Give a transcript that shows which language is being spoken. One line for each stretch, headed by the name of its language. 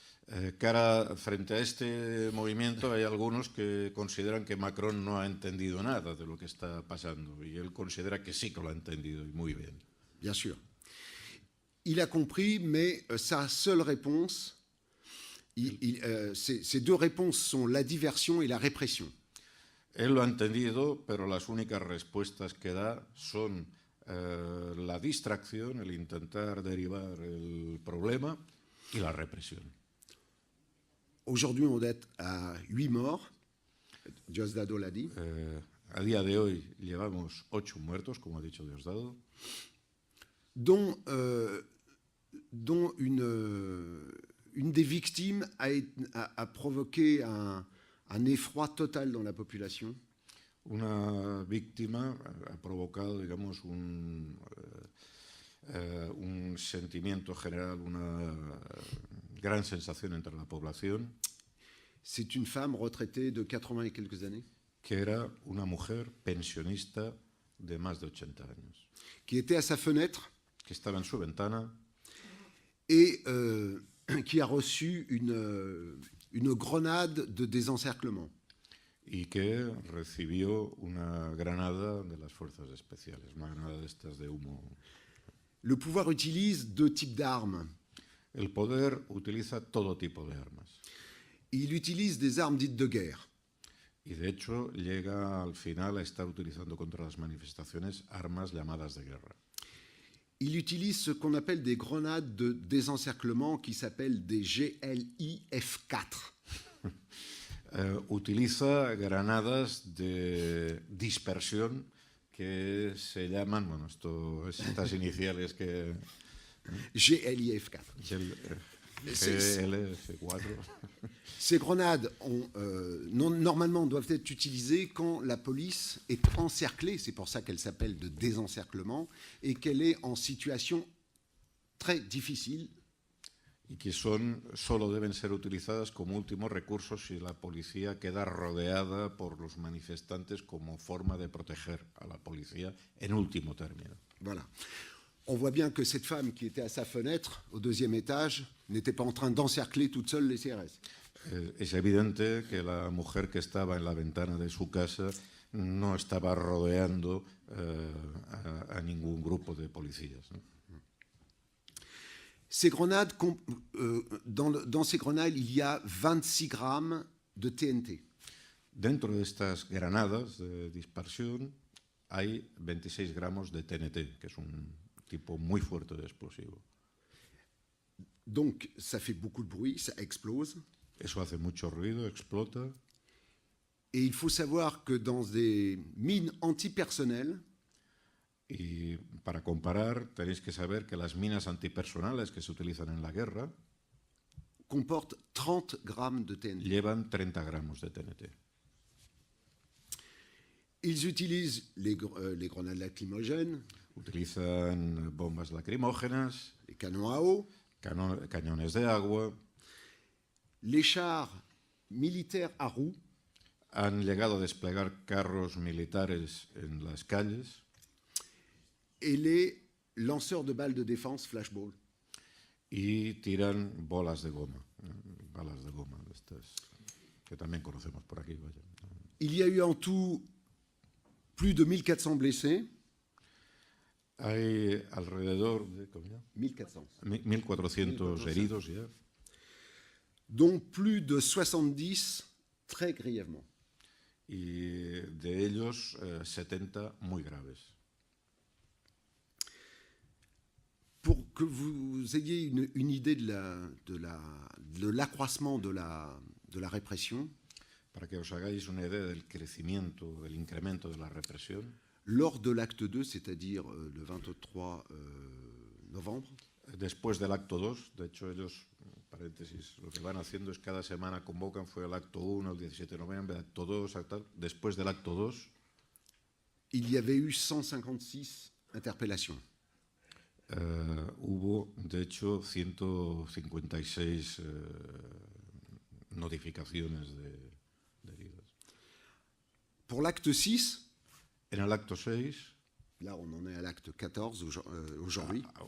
Spanish: Frente a este movimiento hay algunos que consideran que Macron no ha entendido nada de lo que está pasando y él considera que sí que lo ha entendido y muy bien.
French: Bien sûr. Il a compris, mais sa seule réponse, ces deux réponses sont la diversion et la répression.
Spanish: Él lo ha entendido, pero las únicas respuestas que da son la distracción, el intentar derivar el problema y la represión.
French: Aujourd'hui, on est à 8 morts. Diosdado l'a dit.
Spanish: A día de hoy llevamos 8 muertos, como ha dicho Diosdado,
French: dont une des victimes a provoqué un effroi total dans la population.
Spanish: Una víctima ha provocado, digamos, un sentimiento general, una gran sensación entre la población.
French: C'est une femme retraitée de 80 et quelques années.
Spanish: Que era una mujer pensionista de más de 80 años,
French: qui était à sa fenêtre
Spanish: que estaba en su ventana
French: et qui a reçu une grenade de désencerclement.
Spanish: y que recibió una granada de las fuerzas especiales, una granada de estas de humo.
French: Le pouvoir utilise deux types d'armes.
Spanish: El poder utiliza todo tipo de armas
French: Il utilise des armes dites de guerre.
Spanish: y de hecho llega al final a estar utilizando contra las manifestaciones armas llamadas de guerra.
French: Il utilise ce qu'on appelle des grenades de désencerclement qui s'appellent des GLIF-4.
Spanish: Utiliza granadas de dispersión que se llaman, bueno, estas iniciales que...
French: GLIF-4.
Spanish: GLF4.
French: Ces grenades normalement doivent être utilisées quand la police est encerclée, c'est pour ça qu'elle s'appelle de désencerclement, et qu'elle est en situation très difficile.
Spanish: Y que solo deben ser utilizadas como último recurso si la policía queda rodeada por los manifestantes como forma de proteger a la policía en último término.
French: Voilà. On voit bien que cette femme qui était à sa fenêtre, au deuxième étage, n'était pas en train d'encercler toute seule les CRS.
Spanish: Es evidente que la mujer que estaba en la ventana de su casa no estaba rodeando a ningún grupo de policías, ¿no?
French: Ces grenades, dans ces grenades, il y a 26 grammes de TNT.
Spanish: Dentro de estas granadas de dispersión hay 26 gramos de TNT, que es un tipo muy fuerte de explosivo.
French: Donc, ça fait beaucoup de bruit, ça explose.
Spanish: Eso hace mucho ruido, explota.
French: Et il faut savoir que dans des mines antipersonnelles,
Spanish: Y para comparar, tenéis que saber que las minas antipersonales que se utilizan en la guerra
French: comportent 30 grammes de TNT.
Spanish: llevan 30 gramos de TNT.
French: Ils utilisent les grenades lacrymogènes,
Spanish: Utilizan bombas lacrimógenas,
French: les canons à eau,
Spanish: cañones de agua.
French: les chars militaires à roues,
Spanish: Han llegado a desplegar carros militares en las calles
French: et les lanceurs de balles de défense flashball.
Spanish: y tiran bolas de goma, balas de goma, de estas que también conocemos por aquí. Vaya.
French: Il y a eu en tout plus de 1400 blessés.
Spanish: Hay alrededor de
French: 1400.
Spanish: 1.400 heridos ya,
French: Dont plus de 70 très grièvement.
Spanish: y de ellos 70 muy graves.
French: Pour que vous ayez une idée de l'accroissement de la répression,
Spanish: Para que os hagáis una idea del crecimiento, del incremento de la represión,
French: lors de l'acte 2, c'est-à-dire le 23 novembre,
Spanish: después del acto 2, de hecho ellos, paréntesis, lo que van haciendo es cada semana convocan, fue el acto 1, el 17 de noviembre, acto 2, tal. Después del acto 2
French: il y avait eu 156 interpellations.
Spanish: hubo, de hecho, 156 notificaciones de heridas.
French: Pour l'acte 6,
Spanish: En el acto 6,
French: là on en est à l'acte 14 aujourd'hui,